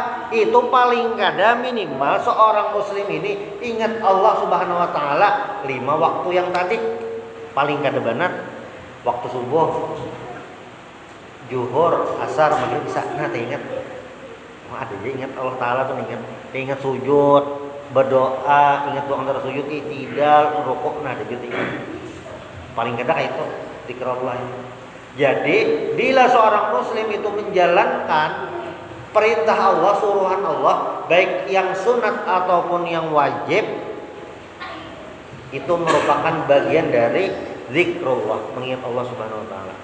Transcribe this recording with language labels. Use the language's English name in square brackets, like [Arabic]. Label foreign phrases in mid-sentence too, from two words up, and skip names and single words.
[Banjar] Itu paling kada minimal seorang muslim ini ingat Allah [Arabic] Subhanahu wa taala [Banjar] 5 waktu yang tadi. Paling kada benar waktu subuh, zuhur, asar, maghrib, isya. Nah, ingat. Ada aja ingat Allah taala tuh ingat sujud, berdoa, ingat doa antara sujud, i'tidal, rukuk, nah ada gitu ingat. [Indonesian] Paling kada kayak itu zikrullah. Jadi bila seorang muslim itu menjalankan perintah Allah, suruhan Allah, baik yang sunat ataupun yang wajib, itu merupakan bagian dari zikrullah, mengingat Allah [Arabic] Subhanahu wa taala.